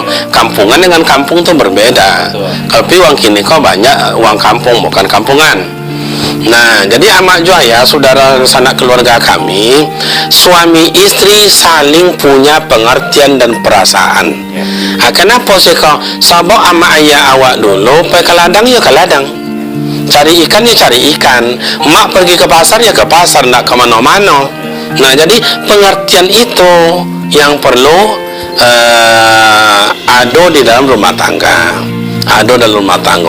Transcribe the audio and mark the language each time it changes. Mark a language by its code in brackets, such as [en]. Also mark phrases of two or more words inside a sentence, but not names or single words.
[id] Kampungan dengan kampung tuh berbeda. Tapi uang kini kok banyak uang kampung bukan kampungan. Nah, jadi amak juaya saudara sanak keluarga kami, suami istri saling punya pengertian dan perasaan. Kenapa sih kau? [min] Sabok amak ayah awak dulu, [id] pergi ke ladang ya ke ladang. Cari ikan ya cari ikan. Mak pergi ke pasar ya ke pasar, nak ke mana-mana. Nah, jadi pengertian itu yang perlu ada di dalam rumah tangga. Ada dalam rumah tangga.